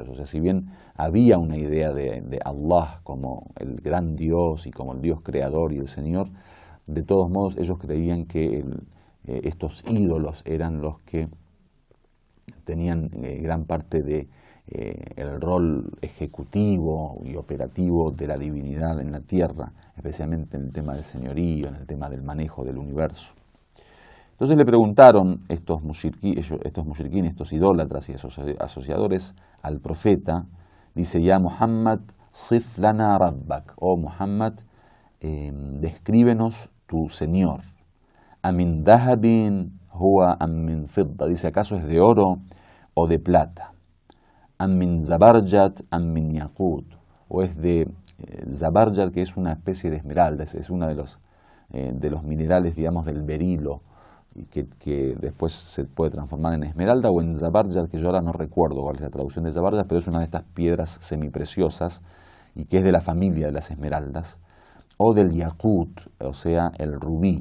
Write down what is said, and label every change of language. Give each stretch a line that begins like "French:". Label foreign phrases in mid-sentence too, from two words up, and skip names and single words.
Spanish: O sea, si bien había una idea de Allah como el gran Dios y como el Dios creador y el Señor, de todos modos ellos creían que estos ídolos eran los que tenían gran parte de el rol ejecutivo y operativo de la divinidad en la tierra, especialmente en el tema del señorío, en el tema del manejo del universo. Entonces le preguntaron estos mushriquín, estos idólatras y esos asociadores al profeta, dice:
Arabic: يا محمد، صف لنا ربك, oh Muhammad,
Spanish: descríbenos tu Señor.
Arabic: أمن ذهب هو أم من فضة,
Spanish: dice: ¿acaso es de oro o de plata?
Arabic: أم من زبرجد أم من ياقوت,
Spanish: o es de zabarjat, que es una especie de esmeralda, es una de de los minerales, digamos, del berilo, que después se puede transformar en esmeralda o en zabarjat, que yo ahora no recuerdo cuál es la traducción de zabarjat, pero es una de estas piedras semipreciosas y que es de la familia de las esmeraldas, o del yakut, o sea, el rubí.